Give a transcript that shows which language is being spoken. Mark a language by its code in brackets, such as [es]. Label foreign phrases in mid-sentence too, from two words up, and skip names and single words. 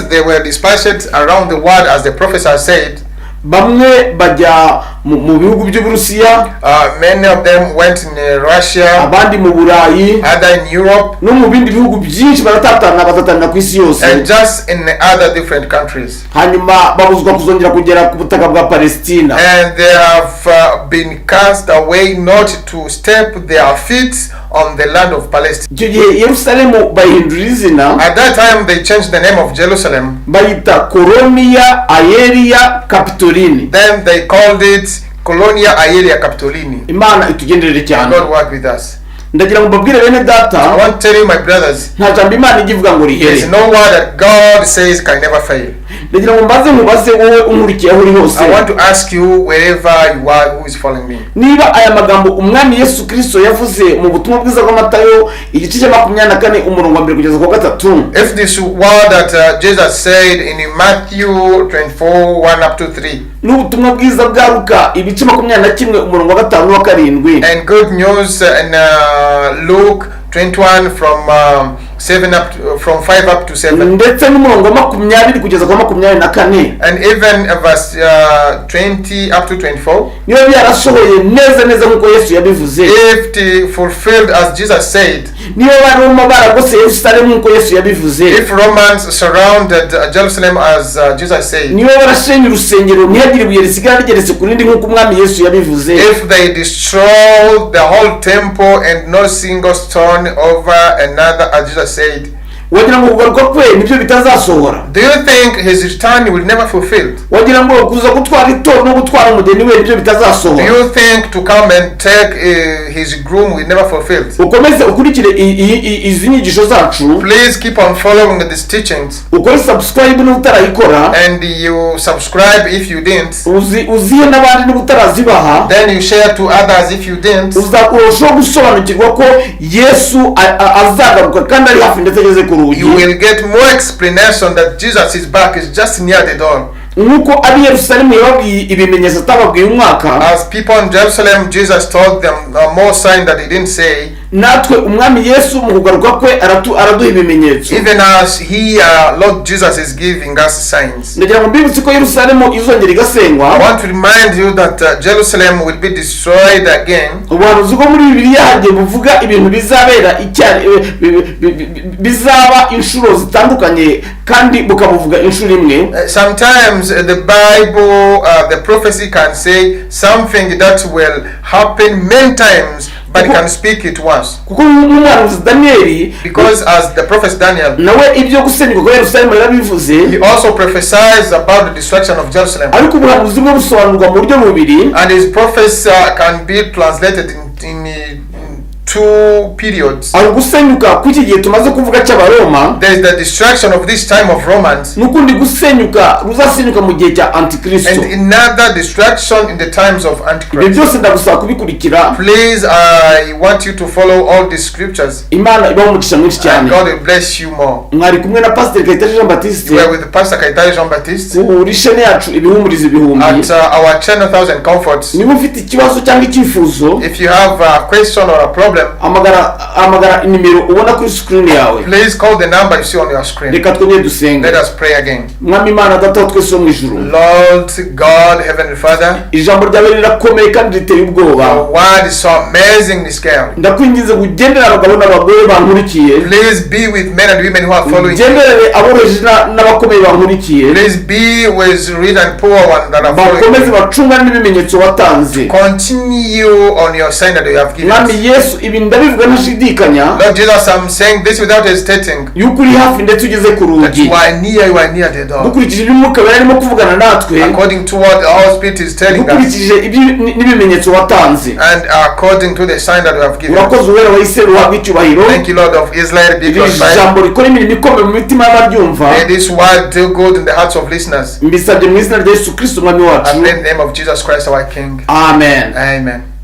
[en] They were dispersed around the world as the prophets have said. [rw] Bamwe bajya mu bihugu by'Uburusiya, [en] many of them went in Russia, [rw] abandi mu Burayi, [en] other in Europe, [rw] no mu bindi bihugu byinshi batatanira ku isi yose, [en] and just in other different countries. [rw] Hanyuma babuzwa kuzongera kugera ku butaka bwa Palestina, [en] and they have been cast away not to step their feet on the land of Palestine. [rw] Icyo gihe Yerusalemu bayihindura izina. [en] At that time they changed the name of Jerusalem. [rw] Bayita Colonia Aelia Capitolini. [en] Then they called it Colonia Aelia Capitolini. [rw] Imana itugenderere cyane. [en] God work with us. [rw] Ndagira ngo mbabwire bene data, [en] I want to tell you my brothers, [rw] nta jambo Imana igivuga ngo rihere. [en] there is no word that God says can never fail. [rw] ndagira ngo mbaze mubaze wowe umurikiye aho uri hose. [en] I want to ask you wherever you are who is following me. [rw] Niba aya magambo umwami Yesu Kristo yavuze mu butumwa bwiza bwa Matayo igice cya 24 umurongo wa 1 kugeza ku 3. [en] If this word that Jesus said in Matthew 24:1 up to 3. [rw] N'ubutumwa bwiza bwa Luka ibice 21 umurongo wa 5 wa 7. [en] And good news in Luke 21 from 5 up to 7. [rw] Ndetse n'umurongo wa 20 kugeza ku 24. [en] And even verse 20 up to 24. [rw] Niba byarasohoye neza nkuko Yesu yabivuze. [en] If it fulfilled as Jesus said. [rw] Niba baroma baragose Yerusalem nkuko Yesu yabivuze. [en] If Romans surrounded Jerusalem as Jesus said. [rw] Niba barashenye urusengero ntihagire ibuye risigara rigeretse ku rindi nkuko umwami Yesu yabivuze. [en] If they destroy the whole temple and no single stone over another as Jesus said. [rw] Wagira ngo kugaruka kwe nibyo bitazasohora. [en] Do you think his return will never fulfill? [rw] Wagira ngo kuza gutwara itorero no gutwara umugeni we nibyo bitazasohora. [en] Do you think to come and take his groom will never fulfill? [rw] Ukomeze ukurikire izi nyigisho zacu. [en] Please keep on following these teachings. [rw] Ukore subscribe n'utarayikora. [en] And you subscribe if you didn't. [rw] Uzihe n'abandi n'utarazibaha. [en] Then you share to others if you didn't. [rw] Uzakurushaho gusobanukirwa ko Yesu azagaruka kandi ari hafi ndetse ageze ku. [en] You will get more explanation that Jesus is back, is just near the door. [rw] Nuko abi Yerusalemu yababwiye ibimenyetso atababwiye umwaka. [en] As people in Jerusalem, Jesus told them more sign that he didn't say. [rw] Natwe umwami Yesu mu kugaruka kwe araduha ibimenyetso. [en] Even as he Lord Jesus is giving us signs. [rw] Ndagira ngo mbibutse ko Yerusalemu izongera igasengwa. [en] I want to remind you that Jerusalem will be destroyed again. [rw] Ubuhanuzi bwo muri Bibiliya hagiye buvuga ibintu bizabera bizaba inshuro zitandukanye kandi bukabuvuga inshuro imwe. [en] Sometimes the Bible the prophecy can say something that will happen many times, but he can speak it once. [rw] Kuko n'umuhanuzi Daniel, [en] because as the prophet Daniel, [rw] nawe ibyo gusenyuka kwa Yerusalemu yarabivuze. [en] He also prophesies about the destruction of Jerusalem. [rw] Ariko ubuhanuzi bwo busobanurwa mu buryo bubiri. [en] And his prophecy can be translated in two periods. [rw] Gusenyuka kw'iki gihe tumaze kuvuga cy'Abaroma. [en] There is the destruction of this time of Romans. [rw] Nukundi gusenyuka ruzasenyuka mu gihe cya Antikristo. [en] And another destruction in the times of Antichrist. [rw] Byose ndagusaba kubikurikira. [en] Please, I want you to follow all these scriptures. [rw] Imana ibaho umugisha mwinshi cyane. [en] God will bless you more. [rw] Mwari kumwe na Pastor Kayitare Jean Baptiste. [en] We are with Pastor Kayitare Jean Baptiste. [rw] Urishene yacu ibihumuriza ibihumbi. [en] At our channel 1000 Comforts. [rw] Niba ufite ikibazo cyangwa icyifuzo. [en] If you have a question or a problem. [rw] Amagara nimero ubona kuri screen yawe. [en] Please call the number you see on your screen. [rw] Reka twongere dusenge. [en] Let us pray again. [rw] Mwami Imana data twese mu ijuru. [en] Lord God, Heavenly Father. [rw] Ijambo ryawe rirakomeye kandi riteye ubwoba. [en] Your word is so amazingly scary. [rw] Ndakwinginze kugendera abagabo n'abagore bankurikiye. [en] Please be with men and women who are following. [rw] Gendere aboroheje n'abakomeye bankurikiye. [en] Please be with rich and poor one that are following. [rw] Bakomeze bacunga n'ibimenyetso watanze. [en] Continue on your sign that you have given. [rw] Mwami Yesu ibi ndabivuga ntashidikanya. [en] Lord Jesus, I'm saying this without hesitating. [rw] Yuko uri hafi ndetse ugeze ku rugi. [en] That you are near the door. [rw] Dukurikije ibimwuka barimo kuvugana natwe. [en] According to what the Holy Spirit is telling us. [rw] Dukurikije n'ibimenyetso watanze. [en] And according to the sign that you have given. [rw] Urakoze uwera wa Isirayeli uhabwe icyubahiro. [en] Thank you, Lord of Israel, be glorified. [rw] Ijambo rikora imirimo ikomeye mu mitima y'abaryumva. [en] May this word do good in the hearts of listeners. [rw] Mbisabye mu izina rya Yesu Kristo umwami wacu. [en] And in the name of Jesus Christ our King. [rw] Amen. [en] Amen.